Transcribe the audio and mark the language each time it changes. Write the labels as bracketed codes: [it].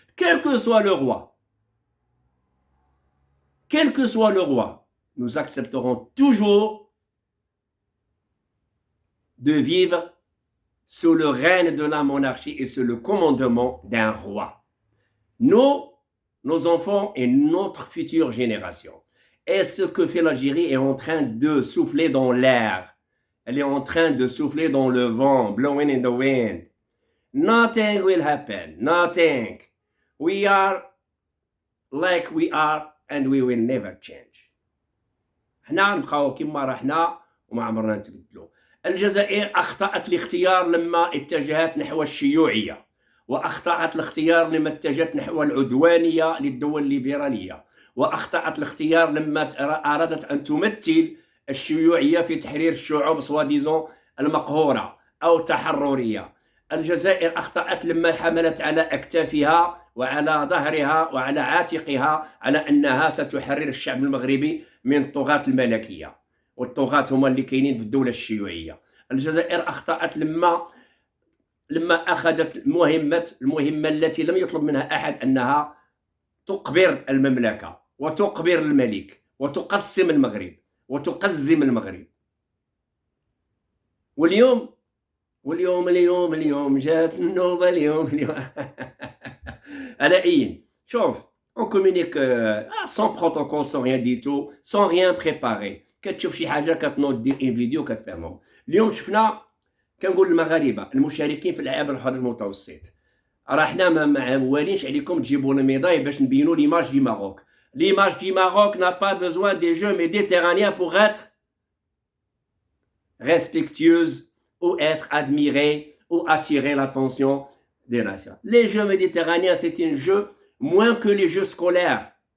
[fr] Quel que soit le roi, quel que soit le roi, nous accepterons toujours de vivre sous le règne de la monarchie et sous le commandement d'un roi. Nous, nos enfants et notre future génération. Et ce que fait l'Algérie est en train de souffler dans l'air. Elle est en train de souffler dans le vent, [en] blowing in the wind. Nothing will happen, nothing. We are like we are and we will never change. [ar] احنا نبقاو كما رحنا وما عمرنا نتبدلوا. الجزائر أخطأت الاختيار لما اتجهت نحو الشيوعية، وأخطأت الاختيار لما اتجهت نحو العدوانية للدول الليبرالية، وأخطأت الاختيار لما أرادت أن تمثل الشيوعية في تحرير الشعوب سواديزون المقهورة أو تحررية. الجزائر أخطأت لما حملت على أكتافها وعلى ظهرها وعلى عاتقها على أنها ستحرر الشعب المغربي من الطغاة الملكية، والطغاة هما اللي كاينين في الدولة الشيوعية. الجزائر أخطأت لما أخذت المهمة التي لم يطلب منها أحد، أنها تقبر المملكة وتقبر الملك وتقسم المغرب وتقزم المغرب. واليوم جات النوبة اليوم على أي شوف [fr] on communique sans protocole, sans rien du tout, sans rien préparer. [ar] كتشوف شي حاجة كتنوض دير ان فيديو كتفهمهم. اليوم شفنا كنقول المغاربة المشاركين في الألعاب البحر المتوسط، راه حنا ما موالينش عليكم تجيبوا الميداي باش نبينوا [fr] l'image du Maroc. L'image du Maroc n'a pas besoin des Jeux méditerranéens pour être respectueuse ou être admirée ou attirer l'attention des nations. Les Jeux méditerranéens, c'est un jeu moins que les Jeux scolaires.